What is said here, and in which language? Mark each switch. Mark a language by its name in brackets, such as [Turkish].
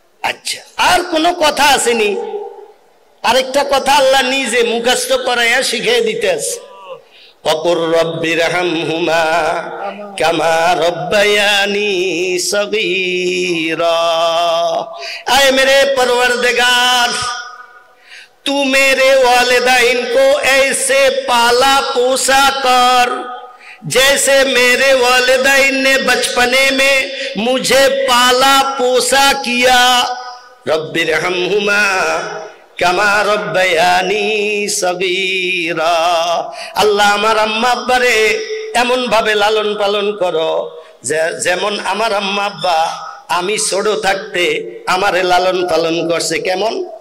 [Bangla] আচ্ছা, আর কোনো কথা আসেনি? আরেকটা কথা আল্লাহ নিজে মুখস্থ করাইয়া শিখিয়ে দিতেছে, [Arabic] وقل رب ارحمهما كما ربياني صغيرا। [Hindi] आए मेरे परवरदिगार, तू मेरे वालिदैन को ऐसे पाला पोसा कर जैसे मेरे वालिदैन ने बचपने में मुझे पाला पोसा किया। [Arabic] रब्ब इरहमहुमा কামা রব্বায়ানি সগীরা। [Bangla] আল্লাহ আমার আম্মা আব্বারে এমন ভাবে লালন পালন করো যেমন আমার আম্মা আব্বা আমি ছোট থাকতে আমারে লালন পালন করছে। কেমন?